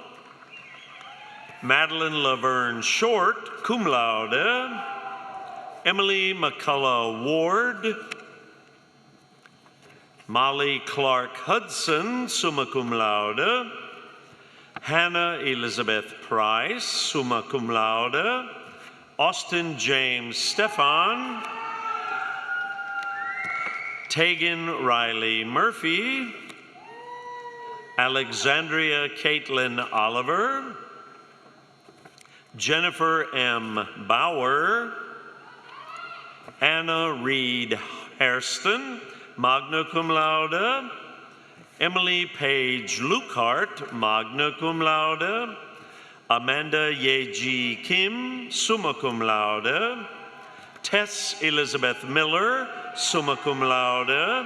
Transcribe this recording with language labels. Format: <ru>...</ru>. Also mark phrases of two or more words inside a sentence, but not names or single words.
<en>Madeline Laverne Short,</en> <la>cum laude.</la> <en>Emily McCullough Ward. Molly Clark Hudson,</en> <la>summa cum laude.</la> <en>Hannah Elizabeth Price,</en> <la>summa cum laude.</la> <en>Austin James Stefan. Tegan Riley Murphy. Alexandria Caitlin Oliver. Jennifer M. Bauer. Anna Reed Hairston,</en> <la>magna cum laude.</la> <en>Emily Page Lukehart,</en> <la>magna cum laude.</la> <en>Amanda Yeji Kim,</en> <la>summa cum laude.</la> <en>Tess Elizabeth Miller,</en> <la>summa cum laude.</la>